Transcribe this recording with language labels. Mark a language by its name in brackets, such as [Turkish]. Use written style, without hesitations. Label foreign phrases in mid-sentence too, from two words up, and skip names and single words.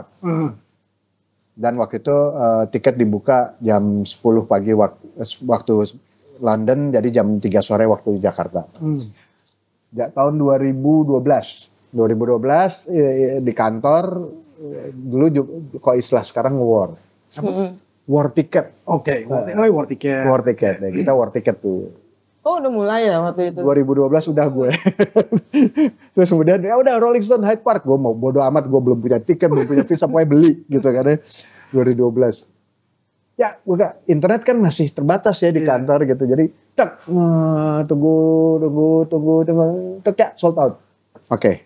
[Indonesian] Dan waktu itu tiket dibuka jam 10 pagi waktu London, jadi jam 3 sore waktu Jakarta. Tahun 2012 di kantor dulu kok istilah sekarang war. [English] war ticket. Oke, war ticket. War ticket, [Indonesian] ya, kita [English] war ticket [Indonesian] tuh. Oh udah mulai ya waktu itu? 2012 udah gue. Terus kemudian ya udah Rolling Stone Hyde Park. Gue mau bodo amat, gue belum punya tiket, belum punya visa, pokoknya beli gitu kan ya. 2012. Ya internet kan masih terbatas ya di kantor gitu. Jadi tunggu, ya [English] sold out. [Indonesian] Oke.